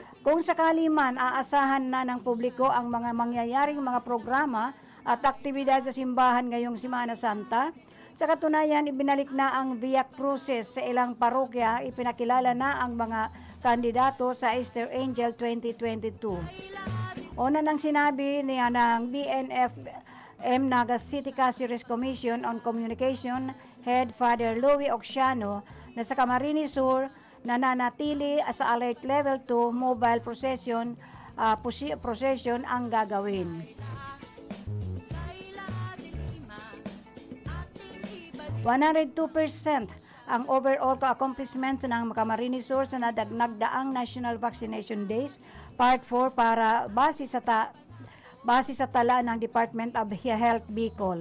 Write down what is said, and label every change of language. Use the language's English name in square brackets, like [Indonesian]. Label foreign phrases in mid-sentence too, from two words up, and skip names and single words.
[Filipino] Kung sakali man aasahan na ng publiko ang mga mangyayaring mga programa at aktibidad sa simbahan ngayong Semana Santa, sa katunayan ibinalik na ang Viac Cruces sa ilang parokya, ipinakilala na ang mga kandidato sa Easter Angel 2022. Una nang sinabi niya ng BNFM Naga City Cáceres Commission on Communication Head Father Louis Oxiano na sa Camarines Sur nananatili sa [English] alert level 2 mobile procession [Filipino] ang gagawin. Laila de Lima, ating ibalik 102% ang [English] overall accomplishments [Filipino] ng Camarines Sur sa nagdaang National Vaccination Days Part 4 para base base sa tala ng Department of Health Bicol.